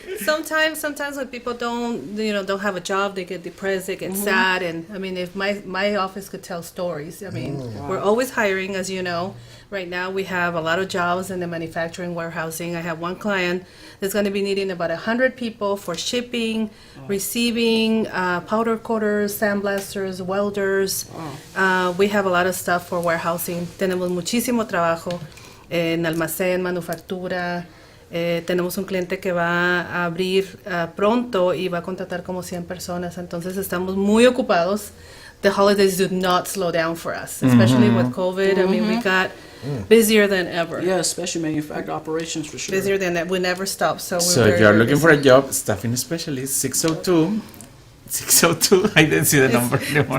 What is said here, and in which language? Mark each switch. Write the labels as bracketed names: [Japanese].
[English] Sometimes when people don't have a job, they get depressed, they get sad, and I mean, if my office could tell stories, I mean, we're always hiring, as you know. Right now, we have a lot of jobs in the manufacturing, warehousing. I have one client that's going to be needing about 100 people for shipping, receiving, powder coaters, sandblasters, welders. We have a lot of stuff for warehousing. [Spanish] Tenemos muchísimo trabajo en almacén, manufactura. Tenemos un cliente que va a abrir pronto y va a contratar como 100 personas. Entonces, estamos muy ocupados. [English] The holidays do not slow down for us, especially with COVID. I mean, we got busier than ever. Yeah, especially manufacturing operations for sure. Busier than that. We never stop. So if you are looking for a job, staffing specialist, 602, I didn't see the number anymore.